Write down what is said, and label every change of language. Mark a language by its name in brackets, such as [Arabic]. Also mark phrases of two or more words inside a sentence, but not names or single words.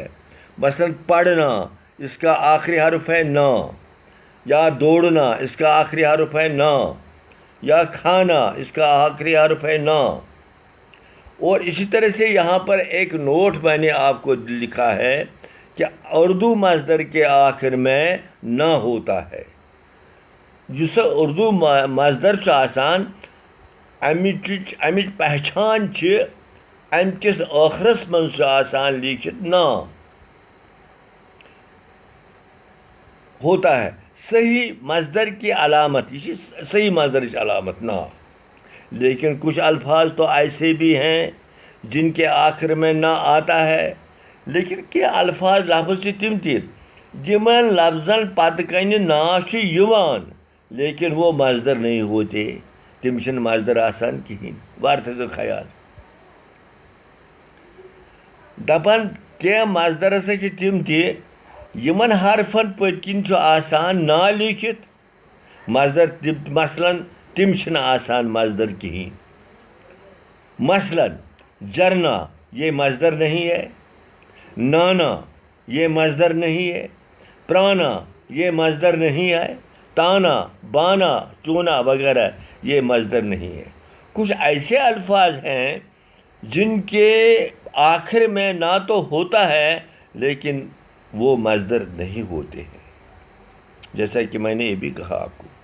[Urdu] مثلا پڑھنا، اس کا آخری حرف ہے نا، یا دوڑنا، اس کا آخری حرف ہے نا، یا کھانا، اس کا آخری حرف ہے نا۔ اور اسی طرح سے یہاں پر ایک نوٹ میں نے آپ کو لکھا ہے کہ اردو مصدر کے آخر میں نہ ہوتا ہے۔ [Kashmiri] جس اردو مصدر چھُ آسان، امِچ پہچان چھِ امہِ کِس ٲخرس منٛز چھُ آسان لیٖکھِتھ [Urdu] نا ہوتا ہے۔ صحیح مصدر کی علامت، یہ صحیح مصدر کی علامت نہ، لیکن کچھ الفاظ تو ایسے بھی ہیں جن کے آخر میں نہ آتا ہے، لیکن کہ الفاظ لفظ سے تم تھی جمن لفظن پتہ کنہ نا یوان لیکن وہ مصدر نہیں ہوتے، [Kashmiri] تم چھن مصدر آسان کہین، وار تھٲیزیو خیال دپان کینٛہہ مصدر ہسا چھِ تم تہِ یمن حرفن پٔتۍ کِنۍ چھُ آسان نا لیکھِتھ مصدر، مثلاً تم چھِنہٕ آسان مصدر کہین، مثلاً [Urdu] جرنا یہ مصدر نہیں ہے، نانا یہ مصدر نہیں ہے، پرانا یہ مصدر نہیں ہے، تانا بانا چونا وغیرہ یہ مصدر نہیں ہے۔ کچھ ایسے الفاظ ہیں جن کے آخر میں نہ تو ہوتا ہے لیکن وہ مصدر نہیں ہوتے ہیں، جیسا کہ میں نے یہ بھی کہا آپ کو۔